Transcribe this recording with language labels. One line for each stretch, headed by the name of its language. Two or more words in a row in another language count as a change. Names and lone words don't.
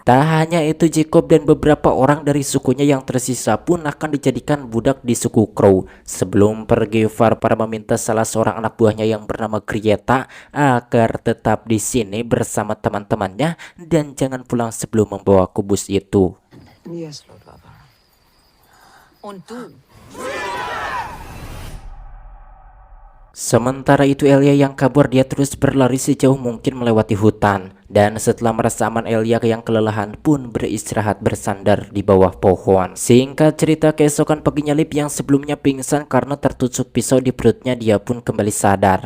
Indonesian: Tak hanya itu, Jacob dan beberapa orang dari sukunya yang tersisa pun akan dijadikan budak di suku Crow. Sebelum pergi, Farfara meminta salah seorang anak buahnya yang bernama Grieta agar tetap di sini bersama teman-temannya dan jangan pulang sebelum membawa kubus itu.
English: Yes, Lord Father.
German: Und du?
Indonesian: Sementara itu Elia yang kabur, dia terus berlari sejauh mungkin melewati hutan. Dan setelah merasa aman, Elia yang kelelahan pun beristirahat bersandar di bawah pohon. Singkat cerita, keesokan paginya Lip yang sebelumnya pingsan karena tertusuk pisau di perutnya, dia pun kembali sadar.